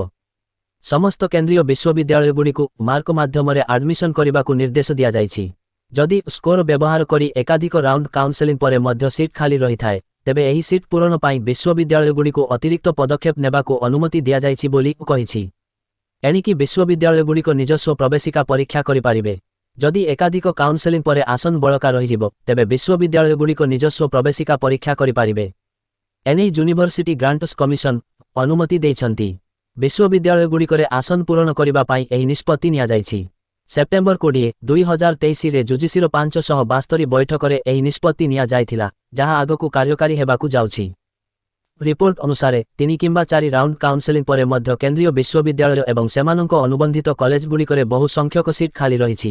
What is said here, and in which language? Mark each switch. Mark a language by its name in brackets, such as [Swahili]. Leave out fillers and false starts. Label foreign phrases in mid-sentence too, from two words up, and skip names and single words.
[Odia] ସମସ୍ତ କେନ୍ଦ୍ରୀୟ ବିଶ୍ୱବିଦ୍ୟାଳୟଗୁଡ଼ିକୁ ମାର୍କ ମାଧ୍ୟମରେ ଆଡମିଶନ କରିବାକୁ ନିର୍ଦ୍ଦେଶ ଦିଆ ଯାଇଛି। ଯଦି ସ୍କୋର ବ୍ୟବହାର କରି ଏକାଧିକ [English] round counselling [Odia] ପରେ ମଧ୍ୟ ସିଟ ଖାଲି ରହି ଥାଏ ତେବେ ଏହି ସିଟ ପୂରଣ ପାଇଁ ବିଶ୍ୱବିଦ୍ୟାଳୟଗୁଡ଼ିକୁ ଅତିରିକ୍ତ ପଦକ୍ଷେପ ନେବାକୁ ଅନୁମତି ଦିଆ ଯାଇଛି ବୋଲି କହିଛି। ଏଣିକି ବିଶ୍ୱବିଦ୍ୟାଳୟଗୁଡ଼ିକ ନିଜସ୍ୱ ପ୍ରବେଶିକା ପରୀକ୍ଷା କରିପାରିବେ। ଯଦି ଏକାଧିକ କାଉନ୍ସେଲିଂ ପରେ ଆସନ ବଳକା ରହିଯିବ ତେବେ ବିଶ୍ୱବିଦ୍ୟାଳୟଗୁଡ଼ିକ ନିଜସ୍ୱ ପ୍ରବେଶିକା ପରୀକ୍ଷା କରିପାରିବେ। ଏନେଇ ୟୁନିଭର୍ସିଟି ଗ୍ରାଣ୍ଟସ କମିଶନ ଅନୁମତି ଦେଇଛନ୍ତି। ବିଶ୍ୱବିଦ୍ୟାଳୟଗୁଡ଼ିକରେ ଆସନ ପୂରଣ କରିବା ପାଇଁ ଏହି ନିଷ୍ପତ୍ତି ନିଆ ଯାଇଛି। ସେପ୍ଟେମ୍ବର 20, 2023 ରେ ୟୁଜିସି 572 ବୈଠକରେ ଏହି ନିଷ୍ପତ୍ତି ନିଆ ଯାଇଥିଲା, ଯାହା ଆଗକୁ କାର୍ଯ୍ୟକାରୀ ହେବାକୁ ଯାଉଛି। ରିପୋର୍ଟ ଅନୁସାରେ 3 କିମ୍ବା 4 [English] round counselling [Odia] ପରେ ମଧ୍ୟ କେନ୍ଦ୍ରୀୟ ବିଶ୍ୱବିଦ୍ୟାଳୟ ଏବଂ ସେମାନଙ୍କ ଅନୁବନ୍ଧିତ କଲେଜଗୁଡ଼ିକରେ ବହୁ ସଂଖ୍ୟକ ସିଟ ଖାଲି ରହିଛି।